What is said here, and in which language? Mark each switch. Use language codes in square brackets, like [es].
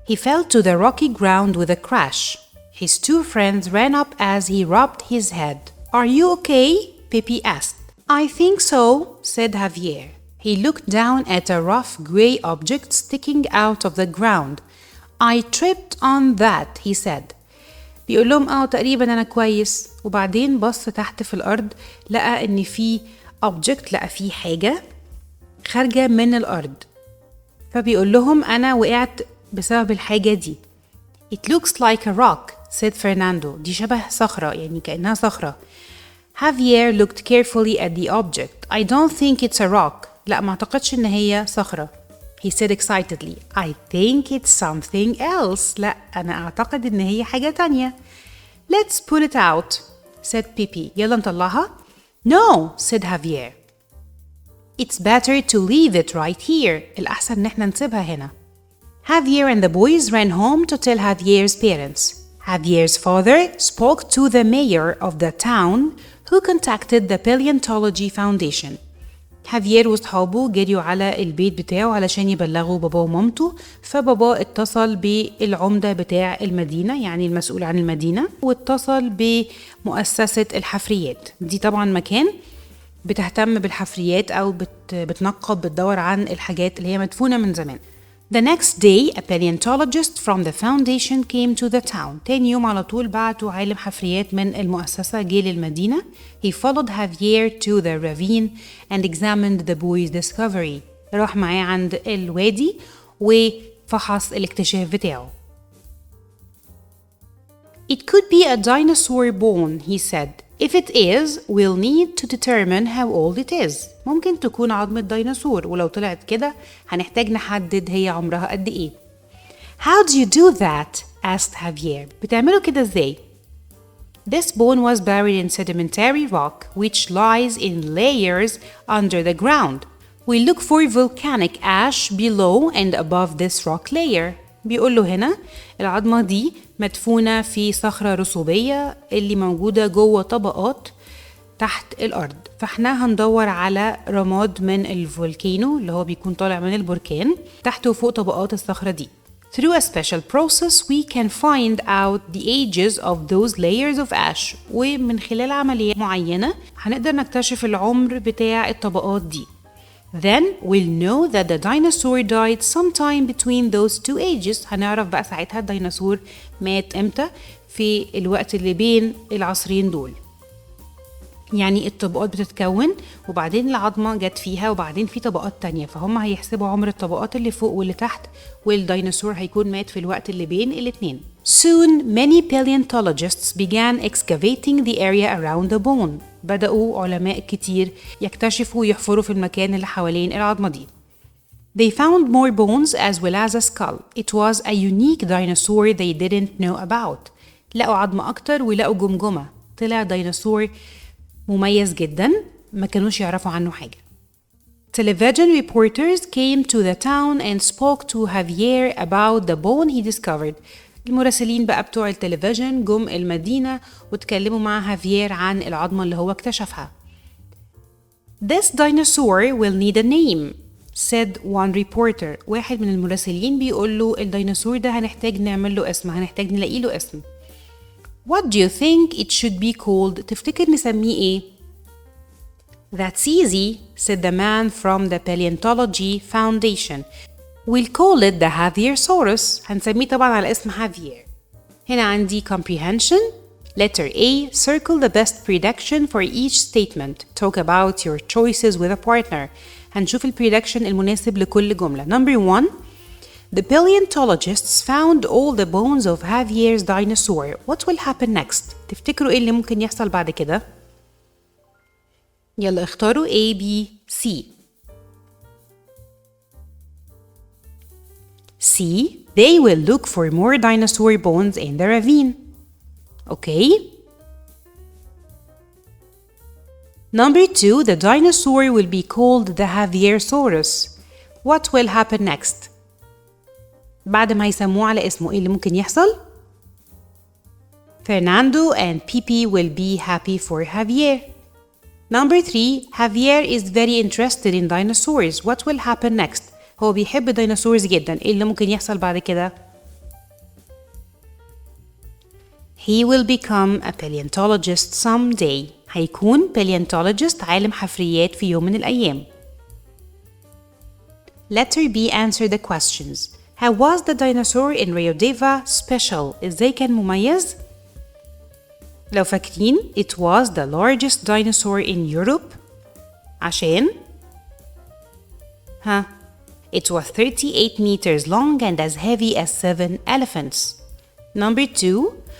[en] He fell to the rocky ground with a crash. His 2 friends ran up as he rubbed his head. Are you okay? Pippi asked. I think so, said Javier. He looked down at a rough gray object sticking out of the ground. I tripped on that, he said. [ar] بيقول لهم تقريبا أنا كويس. وبعدين بص تحت في الأرض لقى إن في object، لقى في حاجة خارجة من الأرض. فبيقول لهم أنا وقعت بسبب الحاجة دي. [en] It looks like a rock, said Fernando. [ar] دي شبه صخرة، يعني كأنها صخرة. [en] Javier looked carefully at the object. I don't think it's a rock. [ar] لا ما أعتقدش إن هي صخرة. [en] He said excitedly. I think it's something else. [ar] لا أنا أعتقد إن هي حاجة تانية. [en] Let's pull it out, said Pippi. [ar] يلا نطلعها. [en] No, said Javier. It's better to leave it right here. [ar] الأحسن إن احنا نسيبها هنا. [en] Javier and the boys ran home to tell Javier's parents. Javier's father spoke to the mayor of the town who contacted the Paleontology Foundation. [ar] هافيير وصحابه جريوا على البيت بتاعه علشان يبلغوا بابا ومامته، فبابا اتصل بالعمدة بتاع المدينة يعني المسؤول عن المدينة، واتصل بمؤسسة الحفريات. دي طبعا مكان بتهتم بالحفريات أو بتدور عن الحاجات اللي هي مدفونة من زمان. [en] The next day, a paleontologist from the foundation came to the town. [ar] تاني يوم على طول بعتوا عالم حفريات من المؤسسة جه للمدينة. [en] He followed Javier to the ravine and examined the boy's discovery. [ar] راح معاه عند الوادي وفحص الاكتشاف بتاعه. [en] It could be a dinosaur bone, he said. If it is, we'll need to determine how old it is. [ar] ممكن تكون عظمة ديناصور، ولو طلعت كده هنحتاج نحدد هي عمرها قد ايه. [en] How do you do that? asked Javier. [ar] بتعملوا كده ازاي؟ [en] This bone was buried in sedimentary rock which lies in layers under the ground. We look for volcanic ash below and above this rock layer. [ar] بيقول له هنا العظمة دي مدفونة في صخرة رسوبية اللي موجودة جوه طبقات تحت الأرض، فاحنا هندور على رماد من الفولكانو اللي هو بيكون طالع من البركان تحت وفوق طبقات الصخرة دي. [en] Through a special process we can find out the ages of those layers of ash. [ar] ومن خلال عملية معينة هنقدر نكتشف العمر بتاع الطبقات دي. [en] Then we'll know that the dinosaur died sometime between those two ages. [ar] هنعرف بقى ساعتها الديناصور مات امتى في الوقت اللي بين العصرين دول. يعني الطبقات بتتكون وبعدين العظمة جت فيها وبعدين في طبقات تانية، فهم هيحسبوا عمر الطبقات اللي فوق واللي تحت، والديناصور هيكون مات في الوقت اللي بين الاتنين. [en] Soon many paleontologists began excavating the area around the bone. [ar] بدأوا علماء كتير يكتشفوا ويحفروا في المكان اللي حوالين العظمة دي. [en] They found more bones as well as a skull. It was a unique dinosaur they didn't know about. [ar] لقوا عظمة أكتر ولقوا جمجمة. طلع ديناصور مميز جدا ما كانوش يعرفوا عنه حاجة. [en] Television reporters came to the town and spoke to Javier about the bone he discovered. [ar] المراسلين بقى بتوع التلفزيون جم المدينة وتكلموا مع هافيير عن العظمة اللي هو اكتشفها. [en] This dinosaur will need a name, said one reporter. [ar] واحد من المراسلين بيقول له الديناصور ده هنحتاج نعمل له اسم، هنحتاج نلاقي له اسم. [en] What do you think it should be called? [ar] تفتكر نسميه ايه؟ [en] That's easy, said the man from the Paleontology Foundation. We'll call it the Javiersaurus. [ar] هنسميه طبعا على اسم هافير. هنا عندي comprehension. [en] Letter A. Circle the best prediction for each statement. Talk about your choices with a partner. [ar] هنشوف البريدكشن المناسب لكل جملة. [en] Number 1. The paleontologists found all the bones of Javier's dinosaur. What will happen next? [ar] تفتكروا ايه اللي ممكن يحصل بعد كده؟ يلا اختاروا A, B, C. [en] C. They will look for more dinosaur bones in the ravine. Okay. Number 2. The dinosaur will be called the Javiersaurus. What will happen next? [ar] بعد ما يسموه على اسمه ايه اللي ممكن يحصل؟ [en] Fernando and Pipi will be happy for Javier. Number 3. Javier is very interested in dinosaurs. What will happen next? [ar] هو بيحب الديناصورز جدا. ايه اللي ممكن يحصل بعد كده؟ [en] He will become a paleontologist someday. [ar] هيكون paleontologist عالم حفريات في يوم من الأيام. [en] Letter B. Answer the questions. How was the dinosaur in Rio Deva special? [ar] إزاي كان مميز؟ لو فاكرين [en] it was the largest dinosaur in Europe. عشان It was 38 meters long and as heavy as 7 elephants. Number 2.